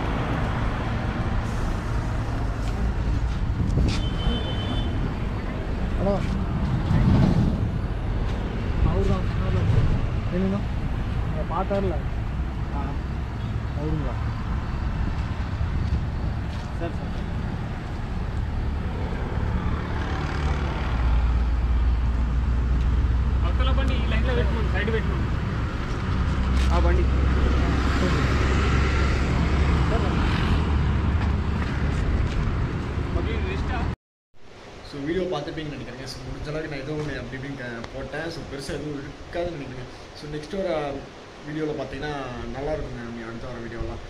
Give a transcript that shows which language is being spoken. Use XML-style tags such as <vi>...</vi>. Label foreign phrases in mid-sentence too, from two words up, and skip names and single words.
<ta>ஆனால் அவர்தான் என்னண்ணா பார்த்தார்ல அவருங்களா? சரி</ta> <te>బండి లైన్లో పెట్టుకోండి, సైడ్ పెట్టుకోండి ఆ బండి.</te> <ta>ஸோ வீடியோ பார்த்துப்பீங்கன்னு நினைக்கிறேங்க. ஸோ முடிஞ்ச அளவுக்கு நான் எதுவும் ஒன்று அப்படி இப்படின்னு போட்டேன். ஸோ பெருசாக எதுவும் இருக்காதுன்னு நினைக்கிறேன். ஸோ நெக்ஸ்ட் ஒரு வீடியோவில் பார்த்தீங்கன்னா நல்லா இருக்குங்க நீங்கள் அடுத்த வர வீடியோலாம்.</ta>